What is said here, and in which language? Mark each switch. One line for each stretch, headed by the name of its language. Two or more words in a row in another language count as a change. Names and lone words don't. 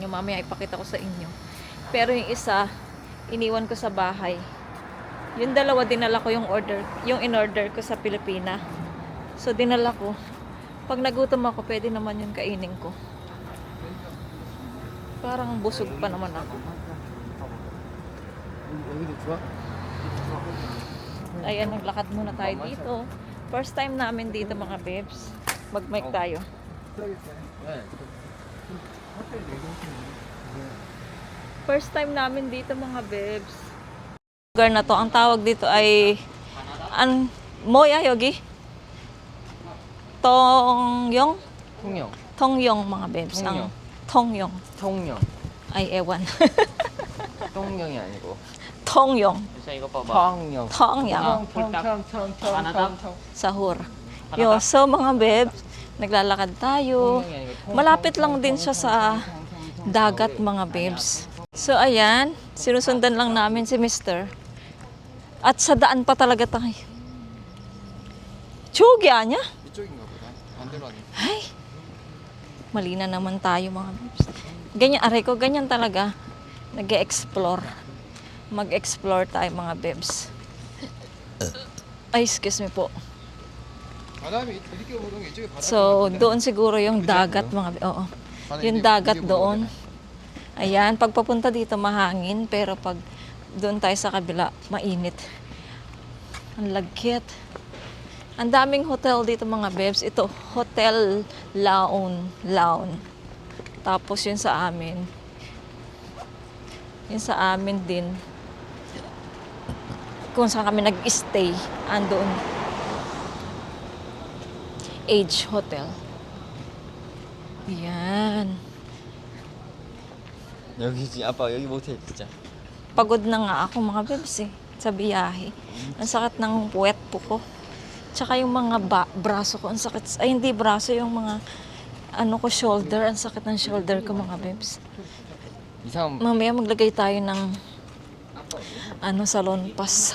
Filipino: Mamaya ipakita ko sa inyo. Pero yung isa, iniwan ko sa bahay. Yung dalawa, dinala ko yung in-order ko sa Pilipina. So, dinala ko. Pag nagutom ako, pwede naman yung kainin ko. Parang busog pa naman ako.
Korean: 여기도 좋아?
Filipino: Ayan, naglakad muna tayo dito.
English: First time
Filipino: namin dito mga babes. Mag-mic tayo.
Korean: 네.
English: First time
Filipino: namin dito mga babes. Lugar na to, ang tawag dito ay Moya Yogi? Tongyong?
Korean: 통영.
Filipino: Tongyong mga babes. Ang Tongyong.
Korean: 통영.
Filipino: Ay, ewan.
Korean: 통영이 아니고.
Filipino: Tongyong.
Korean: 그래서 이거 봐봐. 통영.
Filipino: Tongyang.
Korean: 통통. Sahur.
Filipino: Yo, so mga babes, naglalakad tayo. Malapit lang din siya sa dagat mga babes. So ayan, sinusundan lang namin si Mr. At sa daan pa talaga tayo. Chugya niya?
Korean: 이쪽인가 보다. 반대로 하네.
Filipino: Ay, mali na naman tayo mga babes. Ganyan, aray ko, ganyan talaga. Nag-e-explore. Mag-explore tayo mga babes. Ay,
English: excuse me
Filipino: po.
Korean: 바람이 이렇게 오는 게 이쪽에 바다.
Filipino: So, doon siguro yung dagat mga oo. Yung dagat doon. Ayan, pag papunta dito mahangin, pero pag doon tayo sa kabila, mainit. Ang lagkit. Ang daming hotel dito mga babes. Ito, Hotel Laon. Tapos yun sa amin. Yun sa amin din. Kung saan kami nag-stay, andoon. Age Hotel. Yan.
Korean: 여기지. 아빠 여기 모텔 진짜.
Filipino: Pagod na nga ako mga bebs sa biyahe. Ang sakit ng puwet po ko. Tsaka yung mga braso ko, ang sakit. Ay, hindi braso, yung mga shoulder. Ang sakit ng shoulder ko mga bebs.
Korean: 이상.
Filipino: Mamaya maglagay tayo ng salon pass.